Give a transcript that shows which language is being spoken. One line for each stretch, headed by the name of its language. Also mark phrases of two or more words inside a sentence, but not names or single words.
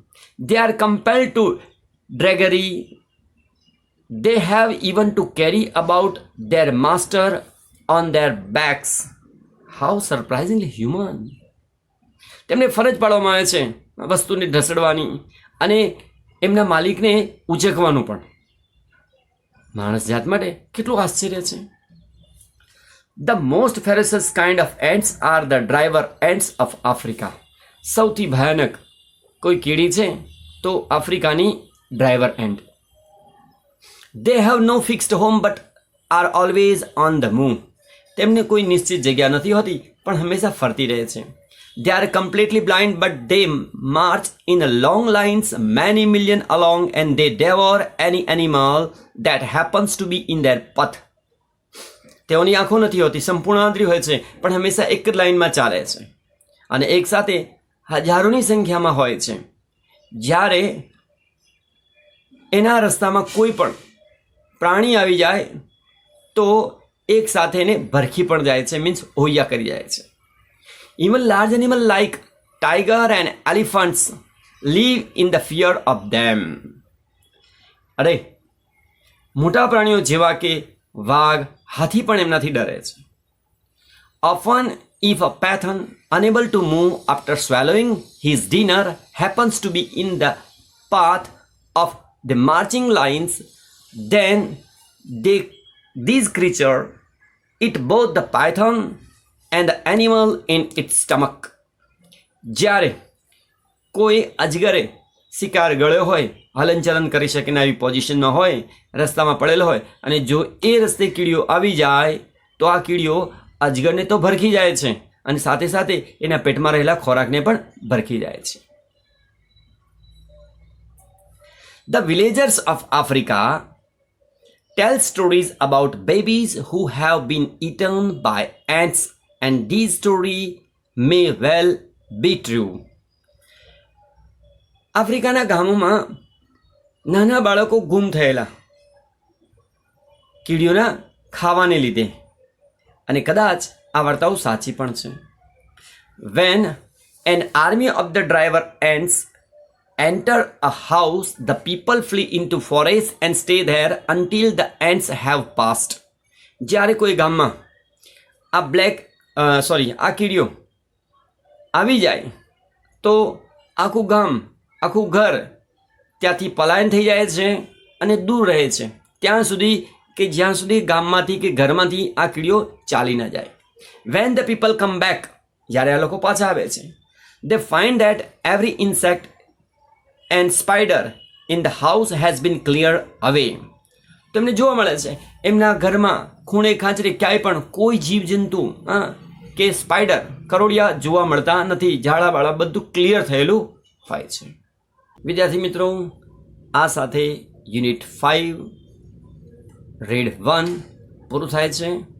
English: They are compelled to drudgery. They have even to carry about their master on their backs. How surprisingly human.
Gujarati: તેમને ફરજ પાડવામાં આવે છે વસ્તુને ઢસડવાની અને એમના માલિકને ઉચકવાનું પણ. માણસ જાત માટે કેટલું આશ્ચર્ય છે.
English: The most ferocious kind of ants are the driver ants of Africa.
Gujarati: સૌથી ભયાનક કોઈ કીડી છે તો આફ્રિકાની
English: driver ant. They have no fixed home but are always on the move.
Gujarati: તેમને કોઈ નિશ્ચિત જગ્યા નથી હોતી પણ હંમેશા ફરતી રહે છે.
English: They are completely blind but they march in a long lines many million along and they devour any animal that happens to be in their path.
Gujarati: તેઓની આંખો નથી હોતી, સંપૂર્ણ આંતરી હોય છે પણ હંમેશા એક જ લાઇનમાં ચાલે છે અને એક સાથે હજારોની સંખ્યામાં હોય છે. જ્યારે એના રસ્તામાં કોઈ પણ પ્રાણી આવી જાય તો એક સાથે એને ભરખી પણ જાય છે, મીન્સ હોયા કરી જાય છે.
English: Even large animal like tiger and elephants live in the fear of them.
Gujarati: અરે મોટા પ્રાણીઓ જેવા કે વાઘ, હાથી પણ એમનાથી ડરે છે.
English: Often if a python unable to move after swallowing his dinner happens to be in the path of the marching lines, then these creatures eat both the python and the animal in its stomach.
Gujarati: જ્યારે કોઈ અજગરે શિકાર ગળ્યો હોય, હલનચલન કરી શકે ને આવી પોઝિશનમાં હોય, રસ્તામાં પડેલો હોય અને જો એ રસ્તે કીડીઓ આવી જાય તો આ કીડીઓ અજગરને તો ભરખી જાય છે અને સાથે સાથે એના પેટમાં રહેલા ખોરાકને પણ ભરખી જાય છે.
English: The villagers of Africa tell stories about babies who have been eaten by ants, and these stories may well be true.
Gujarati: આફ્રિકાના ગામોમાં નાના બાળકો ગુમ થયેલા કીડીઓના ખાવાને લીધે અને કદાચ આ વાર્તાઓ સાચી પણ છે.
English: When an army of the driver ants enter a house, the people flee into forest and stay there until the ants have passed.
Gujarati: જ્યારે કોઈ ગામમાં આ કીડીઓ આવી જાય તો આખું ગામ, આખું ઘર ત્યાંથી પલાયન થઈ જાય છે અને દૂર રહે છે ત્યાં સુધી કે જ્યાં સુધી ગામમાંથી કે ઘરમાંથી આ કીડીઓ ચાલી ન જાય.
English: When the people come back,
Gujarati: જ્યારે આ લોકો પાછા આવે છે,
English: they find that every insect and spider in the house has been cleared away.
Gujarati: તમને જોવા મળે છે એમના ઘરમાં ખૂણે ખાંચરે ક્યાંય પણ કોઈ જીવજંતુ કે સ્પાઈડર, કરોડિયા જોવા મળતા નથી. ઝાડા બાળા બધું ક્લિયર થયેલું હોય છે. વિદ્યાર્થી મિત્રો, આ સાથે યુનિટ 5 રેડ 1 પૂરું થાય છે.